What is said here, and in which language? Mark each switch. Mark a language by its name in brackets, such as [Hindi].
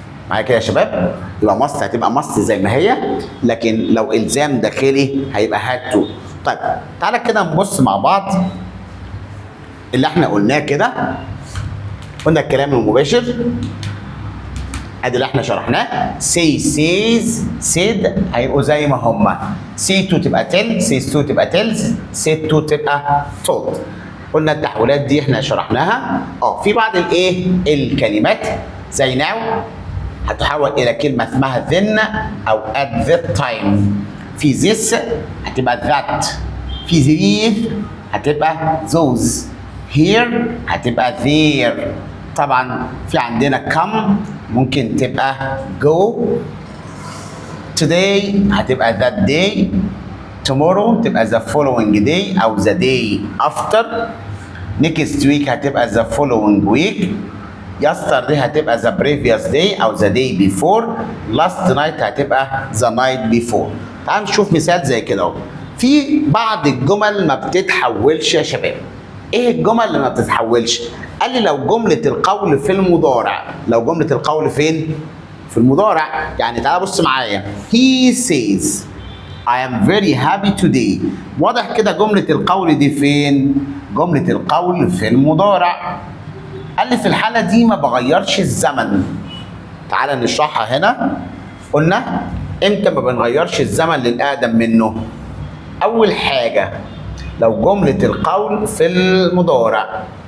[Arabic] معايا كده يا شباب؟ يبقى must هتبقى must زي ما هي، لكن لو الزام داخلي هيبقى had to. طيب تعالى كده نبص مع بعض اللي احنا قلناه كده. قلنا الكلام المباشر ادي اللي احنا شرحناه. say says said هيبقوا زي ما هما. say to تبقى tell، says to تبقى tells، said to تبقى told. قلنا التحويلات دي احنا شرحناها. في بعض الايه الكلمات زي now هتحول الى كلمه اسمها then او at that time. في this هتبقى that، في these هتبقى those، here هتبقى there. طبعا في عندنا come ممكن تبقى go، today هتبقى that day، tomorrow تبقى the following day او the day after، next week هتبقى the following week، yesterday هتبقى the previous day او the day before، last night هتبقى the night before. تعال نشوف مثال زي كده اهو. في بعض الجمل ما بتتحولش يا شباب. ايه الجمل اللي ما بتتحولش؟ قال لي لو جملة القول في المضارع. لو جملة القول فين؟ في المضارع. يعني تعال بص معايا. [English] He says I am very happy today. [Arabic] واضح كده جملة القول دي فين؟ جملة القول في المضارع. قال لي في الحالة دي ما بغيرش الزمن. تعال نشرحها هنا. قلنا امتى ما بنغيرش الزمن للأقدم منه؟ أول حاجة لو جملة القول في المضارع.